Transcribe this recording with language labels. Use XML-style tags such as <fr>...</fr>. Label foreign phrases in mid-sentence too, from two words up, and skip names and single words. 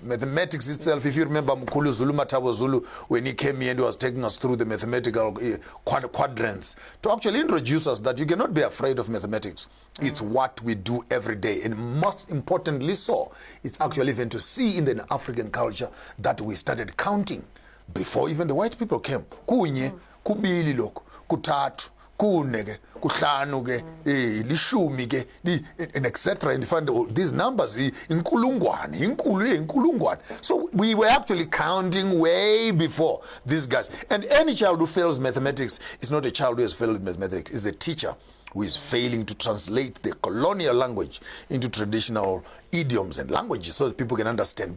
<en>Mathematics itself, if you remember Mkulu Zulu Matabo Zulu, when he came here and he was taking us through the mathematical quadrants, to actually introduce us that you cannot be afraid of mathematics. It's what we do every day. And most importantly so, it's actually even to see in the African culture that we started counting before even the white people came.</en> <ss>Kunye, kubili loko, kutatu, kunege, kuhlanu ke, lishumi ke,</ss> <en>and etc. And you find these numbers, inkulungwane. So we were actually counting way before these guys. And any child who fails mathematics is not a child who has failed mathematics, it's a teacher who is failing to translate the colonial language into traditional idioms and languages so that people can understand.</en>